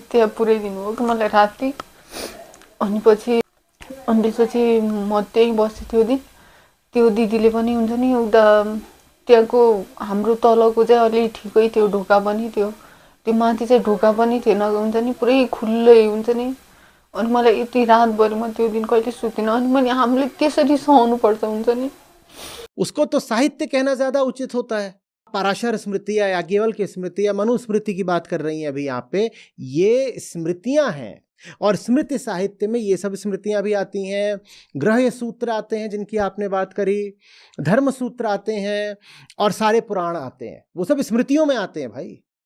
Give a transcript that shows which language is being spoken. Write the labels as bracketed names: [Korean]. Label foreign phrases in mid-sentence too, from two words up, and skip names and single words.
[Nepali] त्यहाँ पुऱ्याइदिनु हो कि मलाई राति अनि त्यसपछि म त्यहीँ बसेको थियो दिन त्यो दिदीले पनि हुन्छ नि उता त्यहाँको हाम्रो तलको चाहिँ अलि ठिकै थियो ढोका पनि थियो त्यो माथि चाहिँ ढोका पनि थिएन हुन्छ नि पुरै खुल्लै हुन्छ नि अनि मलाई यति रातभरि म त्यो दिन कहिले सुतिनँ अनि मैले हामीले त्यसरी सहनु पर्छ हुन्छ नि [Hindi] उसको तो साहित्य कहना ज्यादा उचित होता है। पराशर स्मृति या याज्ञवल्क्य की स्मृति या मनुस्मृति की बात कर रही हैं अभी यहाँ पे, ये स्मृतियां हैं और स्मृति साहित्य में ये सब स्मृतियां भी आती हैं। ग्रह सूत्र आते हैं जिनकी आपने बात करी, धर्म सूत्र आते हैं और सारे पुराण आते हैं, वो सब स्मृतियों में आते हैं भाई।